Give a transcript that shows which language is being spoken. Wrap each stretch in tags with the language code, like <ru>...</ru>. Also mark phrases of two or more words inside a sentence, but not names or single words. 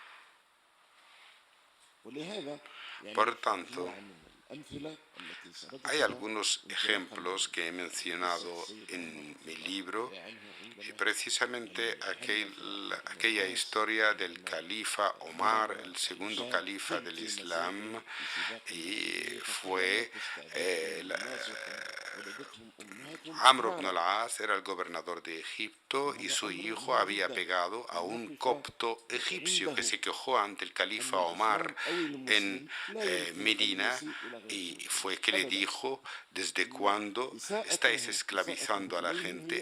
<es>Por tanto, hay algunos ejemplos que he mencionado en mi libro, y precisamente aquella historia del califa Omar, el segundo califa del Islam, y fue Amr ibn al-As, era el gobernador de Egipto, y su hijo había pegado a un copto egipcio que se quejó ante el califa Omar en Medina, y fue que le dijo: ¿desde cuándo estáis esclavizando a la gente?</es>